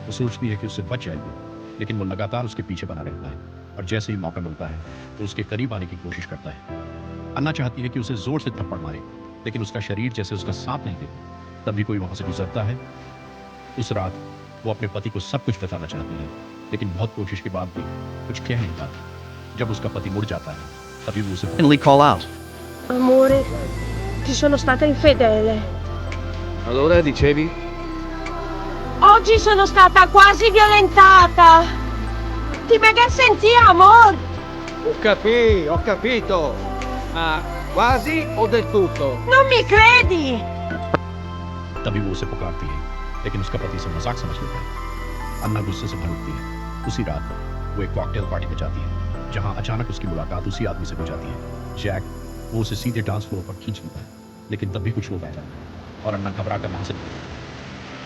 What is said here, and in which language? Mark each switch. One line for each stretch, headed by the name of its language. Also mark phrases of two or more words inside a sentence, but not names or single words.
Hindi: वो सोचती है कि उससे बच जाएगी, लेकिन वो लगातार उसके पीछे बना रहता है और जैसे ही मौका मिलता है तो उसके करीब आने की कोशिश करता है। अन्ना चाहती है कि उसे जोर से थप्पड़ मारे, लेकिन उसका शरीर जैसे उसका साथ नहीं देता। तभी कोई वहां से गुजरता है। उस रात वो अपने पति को सब कुछ बताना चाहती है, लेकिन बहुत कोशिश के बाद भी कुछ कह नहीं पाती। जब उसका पति मुड़ जाता है तभी वो उसे
English: Finally call out.
Italian: Amore, ti sono stata infedele. Allora dicevi? Oggi sono stata quasi violentata. Ti mega senti, amor? Ho capito. Ma quasi o del tutto? Non mi credi?
Hindi: तभी वो उसे पुकारती है, लेकिन उसका पति उसे मजाक समझ लेता है। अन्ना गुस्से से भर उठती है। उसी रात वो एक कॉकटेल पार्टी में जाती है, जहां अचानक उसकी मुलाकात उसी आदमी से हो जाती है, जैक। वो उसे सीधे डांस फ्लोर पर खींच लेता है, लेकिन तब भी कुछ लोग आ जाते हैं और अन्ना घबरा कर वहां से निकलती है।